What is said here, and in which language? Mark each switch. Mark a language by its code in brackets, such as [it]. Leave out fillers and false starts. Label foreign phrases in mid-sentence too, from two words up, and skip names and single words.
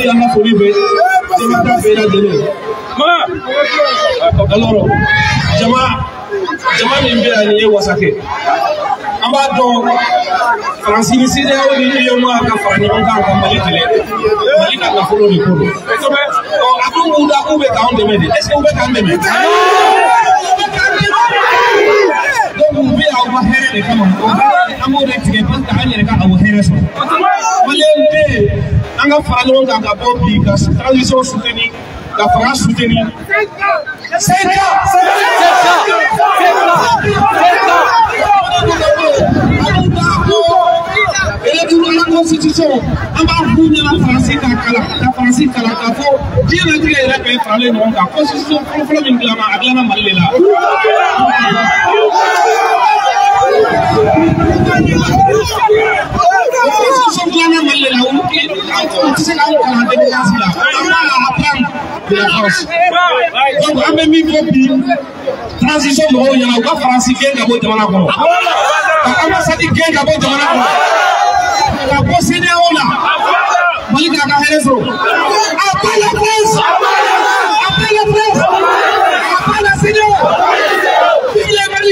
[bm] foli bɛ jama bɛɛ lajɛlen. Alors jama min bɛ yan nin ye wasakɛ. An b'a dɔn Faransi ni CEDEAO ni UEMOA ka fara ɲɔgɔn kan ka Mali kɛlɛ. Mali ka nafolo de ko don. A ko mun da k'u bɛ k'an dɛmɛ de? [fr] Est-ce que [bm] u bɛ k'an dɛmɛ? Donc u bɛ aw ka hɛrɛ de kama. An b'o de tigɛ [fr] pour que [bm] an yɛrɛ ka aw hɛrɛ sɔrɔ. Maliyɛn bɛ yen an ka fara ɲɔgɔn kan ka bɔ bi ka transition soutenir ka fanga soutenir. [fr] La constitution, on va vous dire la France [bm] k'a fɔ diɲɛlatigɛ yɛrɛ bɛɛ faralen ɲɔgɔn kan constitution fɔlɔ min dilanna a dilanna Mali de la. Constitution dilanna Mali de la o tɛ se k'anw kalan démocratie la an b'a apprendre [fr] de la France. [bm] Donc an bɛ min fɔ bi transition mɔgɔw ɲɛna u ka Faransi gɛn ka bɔ jamana kɔnɔ ka ambassade gɛn ka bɔ jamana kɔnɔ. [fr] La CEDEAO là, [bm] Mali ka hɛrɛ sɔrɔ. [fr] Après la France, après la CEDEAO, vive le Mali.